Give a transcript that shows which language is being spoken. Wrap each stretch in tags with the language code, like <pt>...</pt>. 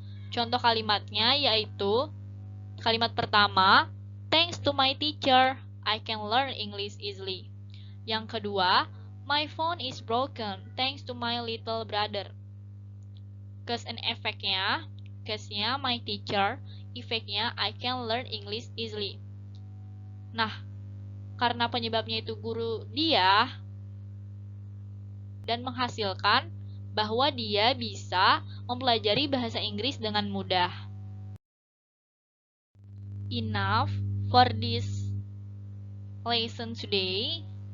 <id>Contoh kalimatnya yaitu kalimat pertama,</id> <en>thanks to my teacher, I can learn English easily.</en> <id>Yang kedua,</id> <en>my phone is broken, thanks to my little brother. Cause and effect-nya, case-nya my teacher, efeknya I can learn English easily.</en> <id>Nah, karena penyebabnya itu guru dia, dan menghasilkan bahwa dia bisa mempelajari bahasa Inggris dengan mudah.</id> <en>Enough for this lesson today.</en>